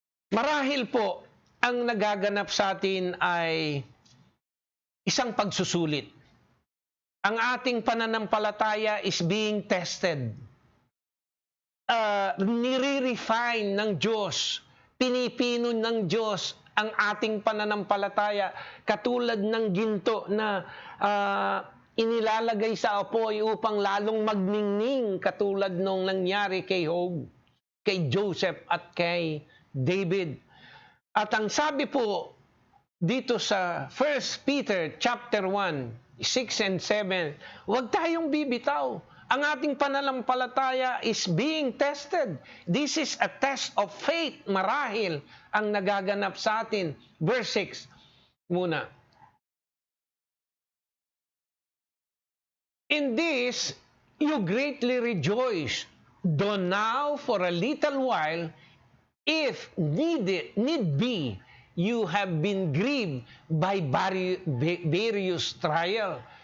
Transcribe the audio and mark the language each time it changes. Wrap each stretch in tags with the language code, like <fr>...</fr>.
<tl>Marahil po, ang nagaganap sa atin ay isang pagsusulit. Ang ating pananampalataya</tl> <en>is being tested.</en> <tl>Nire-refine ng Diyos, pinipino ng Diyos ang ating pananampalataya katulad ng ginto na inilalagay sa apoy upang lalong magningning katulad nung nangyari kay Job, kay Joseph at kay David. At ang sabi po dito sa 1 Peter chapter 1, 6 and 7, huwag tayong bibitaw. Ang ating pananampalataya</tl> <en>is being tested. This is a test of faith,</en> <tl>marahil, ang nagaganap sa atin. Verse 6 muna.</tl> <en>In this, you greatly rejoice, though now for a little while, if need be, you have been grieved by various trials.</en>